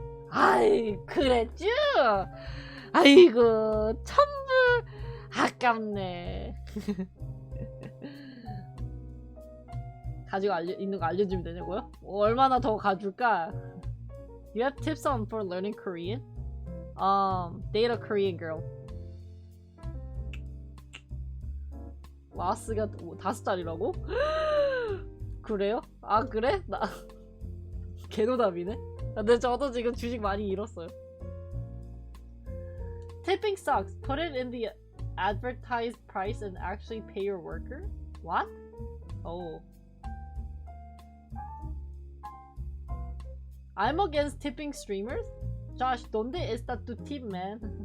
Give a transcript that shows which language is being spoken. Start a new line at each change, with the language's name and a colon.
Korean: 아이, 그랬쥬? 아이고, 1000불 아깝네. 가지고 있는 거 알려주면 되냐고요? 얼마나 더 가줄까?
English: You have tips on for learning Korean? Date a Korean girl.
Korean: 라스가 5자리라고? 그래요? 아, 그래? 나 개노답이네? 근데 저도 지금 주식 많이 잃었어요.
English: Tipping sucks. Put it in the advertised price and actually pay your worker? What? Oh. I'm against tipping streamers?
Spanish: Josh, ¿dónde está tu tip, man?